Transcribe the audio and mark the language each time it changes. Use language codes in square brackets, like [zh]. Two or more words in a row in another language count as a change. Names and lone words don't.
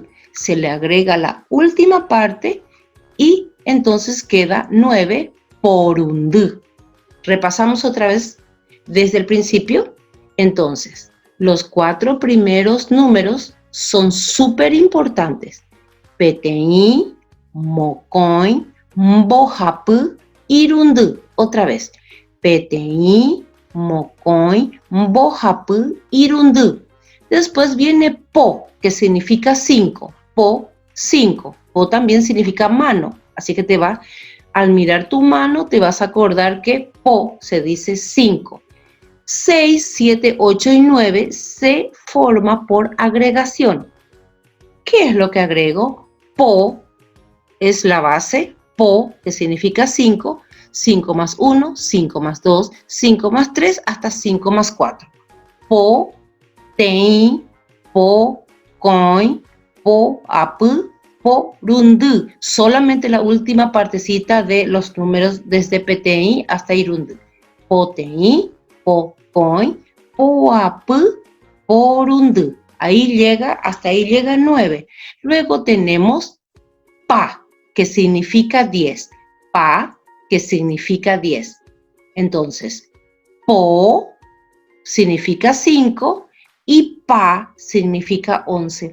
[es] Se le agrega la última parte, y entonces queda 9 porundu. Repasamos otra vez desde el principio. Entonces, los 4 primeros números son súper importantes. [gn] Petei, mocoin, bohapy, irundu. [es] Otra vez. [gn] Petei, mocoin, bohapy, irundu. [es] Después viene po, que significa 5. Po, 5. Po también significa mano. Así que al mirar tu mano, te vas a acordar que po se dice 5. 6, 7, 8 y 9 se forma por agregación. ¿Qué es lo que agrego? Po es la base, po, que significa 5, 5 más 1, 5 más 2, 5 más 3, hasta 5 más 4. [gn] Po, tei, po, coin, po, apy, po, rundu. [es] Solamente la última partecita de los números desde petei hasta irundu. [gn] Po, tei, po, coin, poap, porund. [es] Ahí llega, hasta ahí llega 9. Luego tenemos pa, que significa 10. Pa, que significa 10. Entonces, po significa 5 y pa significa 11.